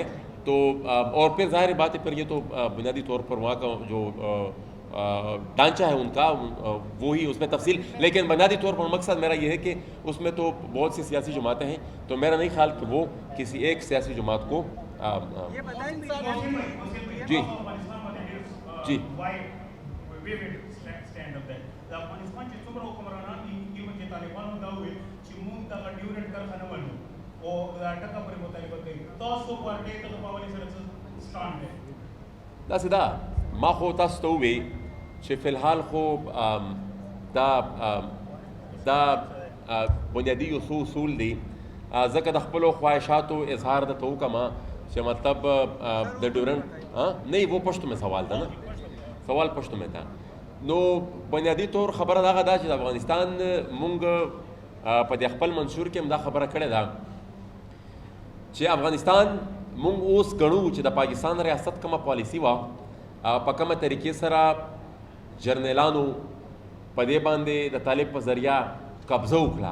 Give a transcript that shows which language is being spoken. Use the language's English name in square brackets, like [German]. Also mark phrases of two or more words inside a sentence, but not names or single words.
[Urdu] تو اور پھر ظاہر بات ہے پھر یہ تو بنیادی طور پر وہاں کا جو ڈھانچہ ہے ان کا وہی اس میں تفصیل، لیکن بنیادی طور پر مقصد میرا یہ ہے کہ اس میں تو بہت سی سیاسی جماعتیں ہیں، تو میرا نہیں خیال کہ وہ کسی ایک سیاسی جماعت کو [Pashto] جی جی دا سدا ما خو تاسو ته ووی چې فی الحال خو دا بنیادي اصول دي، ځکه د خپلو خواهشاتو اظهار درته وکړم چې مطلب د ډیورنډ نه [Urdu] وہ پښتو میں [Pashto] سوال ده نه، [Urdu] سوال پښتو میں تھا. [Pashto] نو بنیادی طور خبره دغه ده چې د افغانستان مونږ په د خپل منشور کې هم دا خبره کړې ده چې افغانستان مونږ اوس ګڼو چې د پاکستان ریاست کومه پالیسي وه، په کومه طریقې سره جرنیلانو په دې باندې د طالب په ذریعه قبضه وکړه.